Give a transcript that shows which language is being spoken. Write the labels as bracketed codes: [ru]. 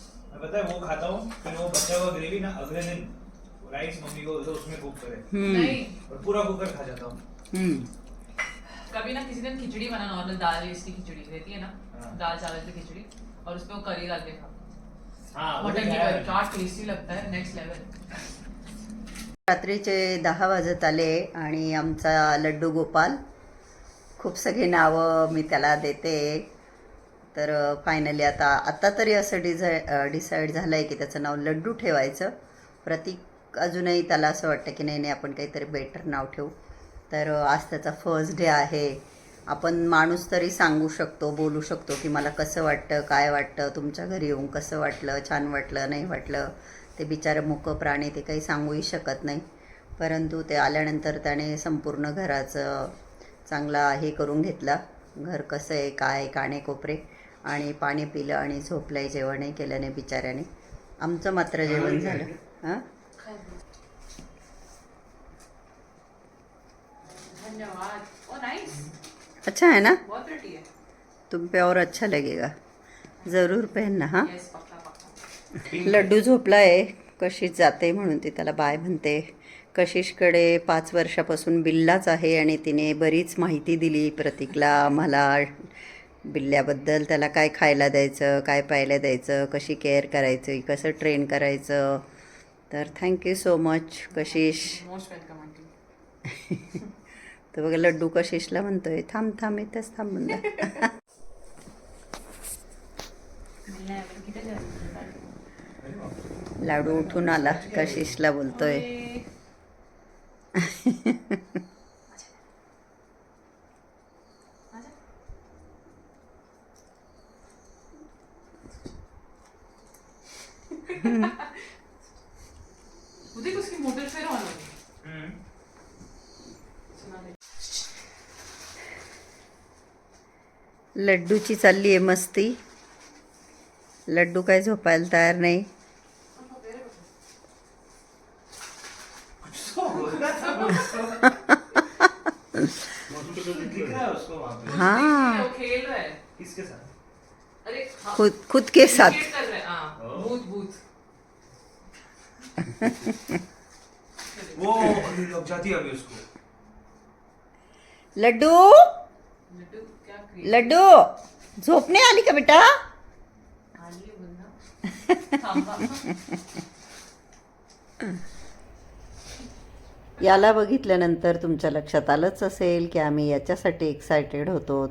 [hi] मैं पता है वो खाता हूँ, फिर वो बचा हुआ ग्रेवी ना अगले दिन राइस मम्मी को तो उसमें कुक करे नहीं, और पूरा कुकर खा जाता हूँ. कभी ना किसी दिन खिचड़ी बना, नॉर्मल दाल इसकी खिचड़ी रहती है ना, हाँ. दाल चावल की खिचड़ी, और उसपे वो करी डाल के खाओ. हाँ वो मटन की तो करी है. क्या टेस्टी लगता है, नेक्स्ट लेवल. [mr] रात्रीचे 10 वाजत आले आणि आमचा लड्डू गोपाल, खूप सगळी नावं मी त्याला देते. तर फायनली आता तरी असं डिसाईड झालं आहे की त्याचं नाव लड्डू ठेवायचं. प्रतीक अजूनही त्याला असं वाटतं की नाही आपण काहीतरी बेटर नाव ठेवू. तर आज त्याचा फर्स्ट डे आहे. आपण माणूस तरी सांगू शकतो, बोलू शकतो की मला कसं वाटतं, काय वाटतं, तुमच्या घरी येऊन कसं वाटलं, छान वाटलं, नाही वाटलं. ते बिचारं मुक प्राणी, ते काही सांगूही शकत नाही. परंतु ते आल्यानंतर त्याने संपूर्ण घराचं चांगला हे करून घेतला. घर कसं आहे, काय, कानेकोपरे, आणि पाणी पिलं आणि झोपलंय. जेवणही केलं नाही बिचाऱ्याने. आमचं मात्र जेवण झालं. हां, [hi] धन्यवाद. ओ नाइस, अच्छा है ना? बहुत प्रिटी है. तुम पे और अच्छा लगेगा, ज़रूर पहनना. हां, यस पक्का पक्का. [mr] लड्डू झोपलाय. कशिश जाते म्हणून ती त्याला बाय म्हणते. कशिशकडे 5 वर्षापासून बिल्लाच आहे आणि तिने बरीच माहिती दिली प्रतीकला, मला बिल्ल्याबद्दल. त्याला काय खायला द्यायचं, काय प्यायला द्यायचं, कशी केअर करायची, कसं ट्रेन करायचं. तर थँक्यू सो मच कशिश. Most welcome aunty. तर बघा लड्डू कशिशला म्हणतोय थांब थांब इथंच थांब म्हणलं. लाडू उठून आला कशिशला बोलतोय. [hi] उद्या उसकी मोटर फिर ऑन होगी. [mr] लड्डूची चालली आहे मस्ती. लड्डू काय झोपायला तयार नाही. [hi] दिख रहा है उसको वहाँ पे. हाँ वो खेल रहा है. किसके साथ? अरे हाँ, खुद के साथ. क्रिकेट कर रहा है. हाँ, भूत भूत. वो अभी लग जाती है अभी उसको. लड्डू लड्डू क्या क्रिकेट [mr] लड्डू झोप नाही आली का बेटा. आली है बंदा. थांबा. याला बघितल्यानंतर तुमच्या लक्षात आलंच असेल की आम्ही याच्यासाठी एक्सायटेड होतो.